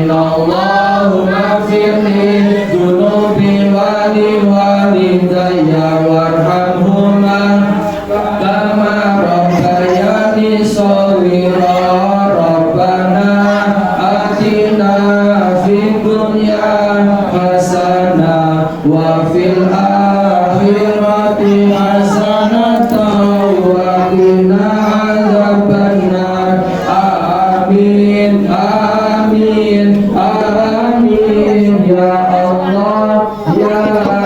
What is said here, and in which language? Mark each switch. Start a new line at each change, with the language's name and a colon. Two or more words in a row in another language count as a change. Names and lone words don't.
Arabic: اللهم اغفر لي ذنوبي ولوالدي وارحمهما كما ربياني صغيرا. ربنا آتنا في الدنيا حسنة وفي الآخرة حسنة وقنا عذاب النار. آمين آمين آمين يا الله يا